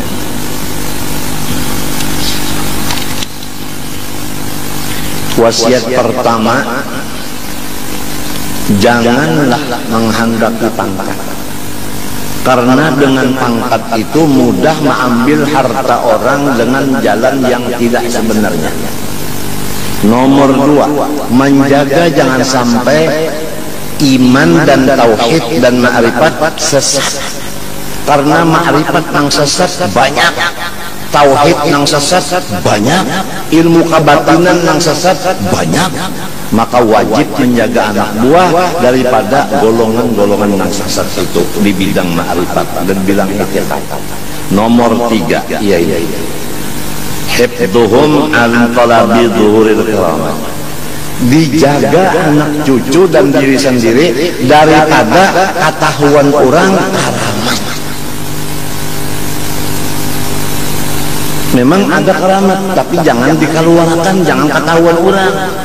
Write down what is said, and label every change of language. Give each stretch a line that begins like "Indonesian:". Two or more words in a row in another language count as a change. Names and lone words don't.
Indonesian: Wasiat pertama, janganlah menghendaki pangkat, karena dengan pangkat itu mudah mengambil harta orang dengan jalan yang tidak sebenarnya. Nomor dua, menjaga jangan sampai iman dan tauhid dan ma'rifat sesat karena ma'rifat nang sesat banyak, tauhid nang sesat banyak, ilmu kabatinan nang sesat banyak, maka wajib menjaga anak buah daripada golongan-golongan nang sesat itu di bidang ma'rifat dan bilang i'tiqad. Nomor 3, iya
Arabic: حفظهم عن طلب ظهور الكرامة,
Indonesian: dijaga anak cucu dan diri sendiri daripada ketahuan orang karamat. Memang ada karamat, tapi jangan dikeluarkan, jangan ketahuan orang.